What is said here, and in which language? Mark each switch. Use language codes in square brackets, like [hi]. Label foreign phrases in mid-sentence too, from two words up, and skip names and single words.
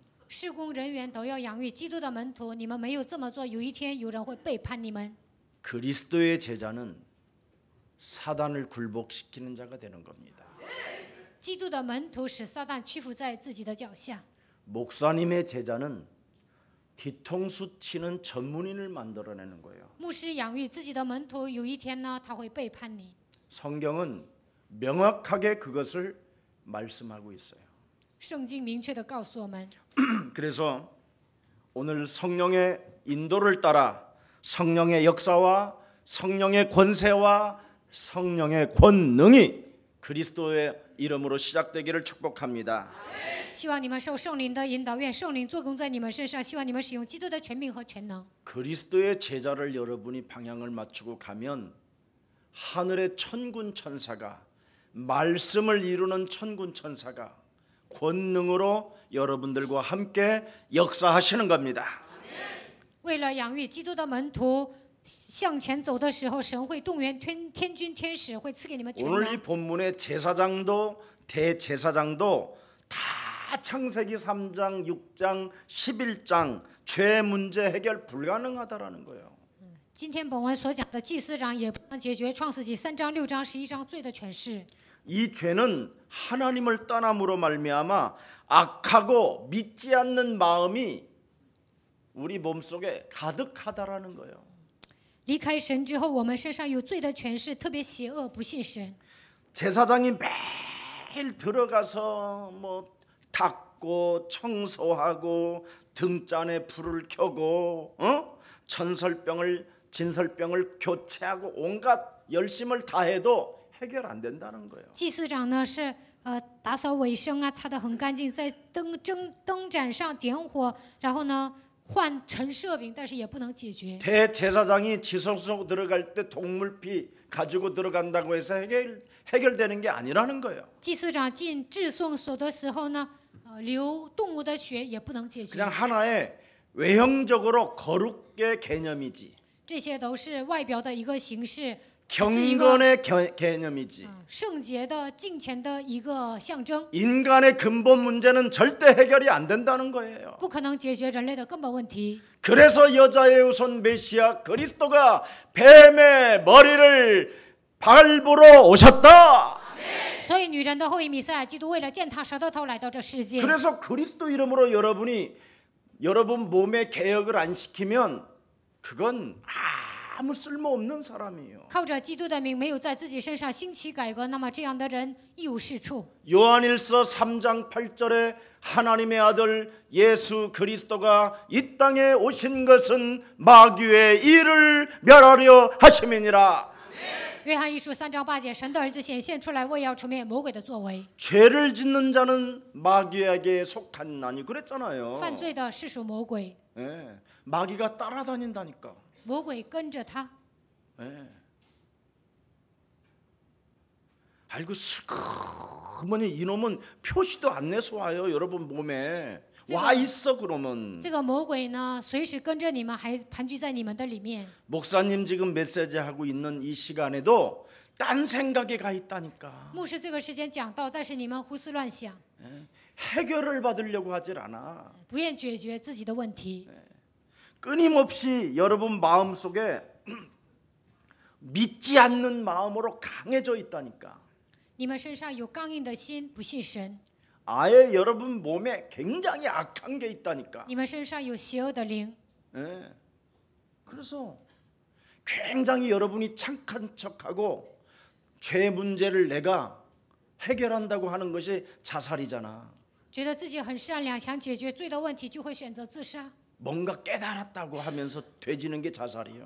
[zh] 施工人员都要养育基督的门徒，你们没有这么做，有一天有人会背叛你们。 [ko] 그리스도의 제자는 사단을 굴복시키는 자가 되는 겁니다. [zh] 基督的门徒使撒旦屈服在自己的脚下。 [ko] 목사님의 제자는 뒤통수 치는 전문인을 만들어내는 거예요. [zh] 牧师养育自己的门徒，有一天呢，他会背叛你。 [ko] 성경은 명확하게 그것을 말씀하고 있어요. [zh] 圣经明确地告诉我们， [ko] 그래서 오늘 성령의 인도를 따라 성령의 역사와 성령의 권세와 성령의 권능이 그리스도의 이름으로 시작되기를 축복합니다. [zh] 希望你们受圣灵的引导，愿圣灵做工在你们身上，希望你们使用基督的权柄和权能。 [ko] 그리스도의 제자를 여러분이 방향을 맞추고 가면 하늘의 천군 천사가 말씀을 이루는 천군 천사가 권능으로 여러분들과 함께 역사하시는 겁니다. [zh] 为了养育基督的门徒向前走的时候，神会动员天军天使，会赐给你们权 [ko] 오늘 이 [zh] 能。 [ko] 본문의 제사장도 대제사장도 다 창세기 3장, 6장, 11장 죄 문제 해결 불가능하다라는 거예요. [zh] 今天本文所讲的祭司长也不能解决创世纪3章、6章、11章罪的诠释。 [ko] 이 죄는 하나님을 떠남으로 말미암아 악하고 믿지 않는 마음이 우리 몸속에 가득하다라는 거예요. [zh] 离开神之后，我们身上有罪的诠释，特别邪恶，不信神。 [ko] 제사장이 매일 들어가서 뭐 닦고 청소하고 등잔에 불을 켜고 진설병을 교체하고 온갖 열심을 다해도 해결 안 된다는 거예요. [zh] 祭司长呢是打扫卫生啊，擦得很干净，在灯盏上点火，然后呢换陈设饼，但是也不能解决。 [ko] 대제사장이 지성소 들어갈 때 동물피 가지고 들어간다고 해서 해결되는 게 아니라는 거예요. [zh] 祭司长进至圣所的时候呢，流动物的血也不能解决。 [ko] 그냥 하나의 외형적으로 거룩의 개념이지. [zh] 这些都是外表的一个形式，是一个 [ko] 경건의 개념이지. [zh] 圣洁的敬虔的一个象征， [ko] 인간의 근본 문제는 절대 해결이 안 된다는 거예요. [zh] 不可能解决人类的根本问题。 [ko] 그래서 여자의 후손 메시아 그리스도가 뱀의 머리를 밟으러 오셨다. [zh] 所以女人的后裔弥赛亚基督为了践踏蛇的头来到这世界。 [ko] 그래서 그리스도 이름으로 여러분 몸에 개혁을 안 시키면 그건 아무 쓸모없는 사람이에요. [zh] 靠着基督的名，没有在自己身上兴起改革，那么这样的人一无是处。 [ko] 요한일서 3장 8절에 하나님의 아들 예수 그리스도가 이 땅에 오신 것은 마귀의 일을 멸하려 하심이니라. [zh] 约翰一书3章8节，神的儿子显现出来，为要除灭魔鬼的作为。 [ko] 죄를 짓는 자는 마귀에게 속하나니 그랬잖아요. [zh] 犯罪的是属魔鬼， [ko] 예, 마귀가 따라다닌다니까. [zh] 魔鬼跟着他。 [ko] 예. 아이고 슬그머니 이놈은 표시도 안 내서 와요. 여러분 몸에 와 있어 그러면. [zh] 这个魔鬼呢，随时跟着你们，还盘踞在你们的里面。 [ko] 목사님 지금 메시지 하고 있는 이 시간에도 딴 생각에 가 있다니까. [zh] 牧师这个时间讲道，但是你们胡思乱想， [ko] 해결을 받으려고 하질 않아. [zh] 不愿解决自己的问题。 [ko] 끊임없이 여러분 마음속에 믿지 않는 마음으로 강해져 있다니까. [zh] 你们身上有刚硬的心，不信神。 [ko] 아예 여러분 몸에 굉장히 악한 게 있다니까. [zh] 你们身上有邪恶的灵， [ko] 예. 그래서 굉장히 여러분이 착한 척하고 죄 문제를 내가 해결한다고 하는 것이 자살이잖아. [zh] 觉得自己很善良，想解决罪的问题，就会选择自杀。 [ko] 뭔가 깨달았다고 하면서 되지는 게 자살이에요.